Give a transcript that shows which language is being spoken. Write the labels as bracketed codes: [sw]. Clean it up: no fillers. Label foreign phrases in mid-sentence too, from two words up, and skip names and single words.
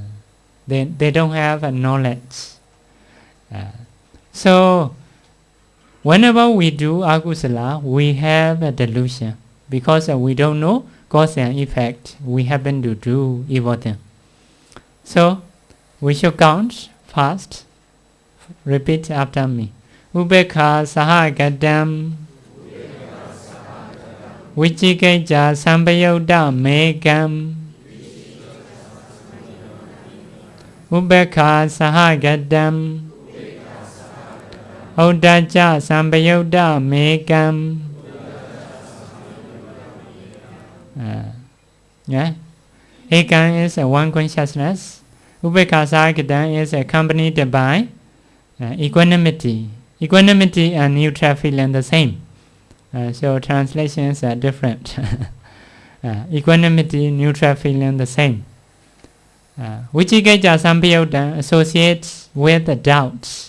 [en] They don't have a knowledge. So whenever we do akusala, we have a delusion because we don't know cause and effect. We happen to do evil thing. So we should count fast. Repeat after me. [pi] Ubekha sahagadam Vichikeja sambayoda megam Ubekha sahagadam Odaja sambayoda megam. [en] Ekam is one consciousness. [pi] Ubekha sahagadam [en] is accompanied by equanimity. Equanimity and neutral feeling the same. So translations are different. Equanimity, neutral feeling the same. [pi] Vichikeja sambayoda [en] associates with doubts.